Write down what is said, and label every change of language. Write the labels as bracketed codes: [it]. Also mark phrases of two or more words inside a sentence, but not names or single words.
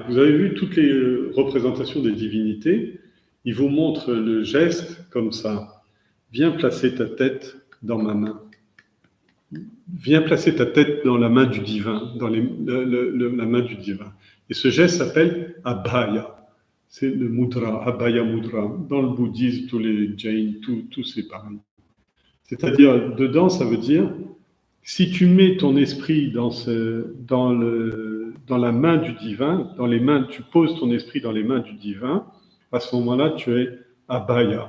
[fr] Vous avez vu toutes les représentations des divinités, ils vous montrent le geste comme ça. Viens placer ta tête dans ma main. Viens placer ta tête dans la main du divin, dans la main du divin. Et ce geste s'appelle Abhaya. C'est le mudra, [sa] अभय मुद्रा. [fr] Dans le bouddhisme, tous les jains, tout c'est pareil. C'est-à-dire, dedans, ça veut dire, si tu mets ton esprit dans la main du divin, tu poses ton esprit dans les mains du divin, à ce moment-là, tu es Abhaya.